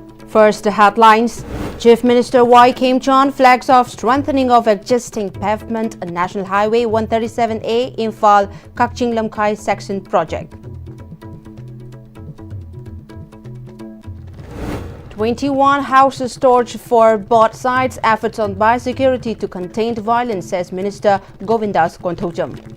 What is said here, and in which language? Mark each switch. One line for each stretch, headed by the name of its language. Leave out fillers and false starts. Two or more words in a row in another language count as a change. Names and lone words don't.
English: First, the headlines. Chief Minister Y. Kim-Chon flags off strengthening of existing pavement on National Highway 137A Imphal Kakching-Lamkhai section project. 21 houses torched for both sides. Efforts on biosecurity to contain violence, says Minister Govindas Konthojam.